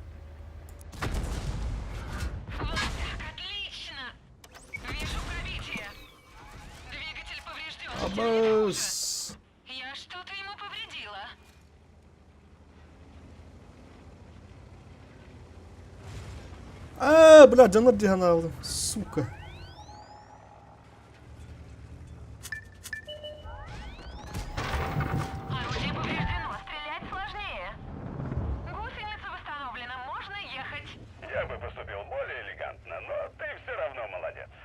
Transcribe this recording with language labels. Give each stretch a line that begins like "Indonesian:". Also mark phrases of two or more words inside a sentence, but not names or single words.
Russian: Вот так, отлично. Вижу пробитие. Двигатель поврежден. Абас. Я что-то ему повредила. Бля,
Turkish: canlar cihanı aldım.
Russian: Сука. Орудие повреждено. Стрелять сложнее. Гусеница восстановлена. Можно ехать. Я бы поступил более элегантно, но ты все равно молодец.